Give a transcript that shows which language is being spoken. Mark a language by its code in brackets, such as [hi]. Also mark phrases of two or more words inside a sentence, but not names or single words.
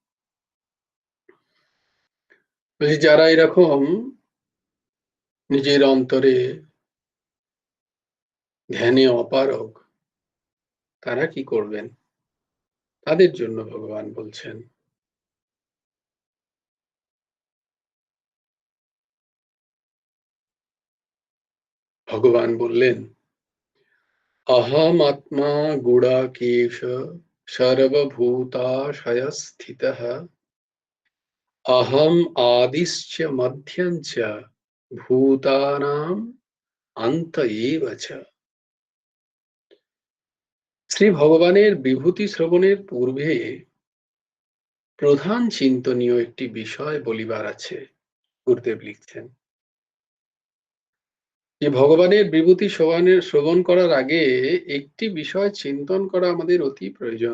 [bn] যারা এরকম নিজের অন্তরে ধ্যানে অপারগ তারা কি করবেন? তাদের জন্য ভগবান বলছেন ভগবান বললেন [sa] अहमात्मा गुडाकेश सर्वभूताशयस्थितः अहम आदिश्च मध्यं च भूतानां অন্ত এব চ। [bn] শ্রী ভগবানের বিভূতি শ্রবণের পূর্বে প্রধান চিন্তনীয় একটি বিষয় বলিবার আছে। গুরুদেব লিখছেন যে ভগবানের বিভূতি শ্রবণ করার আগে একটি বিষয় চিন্তন করা আমাদের অতি প্রয়োজন।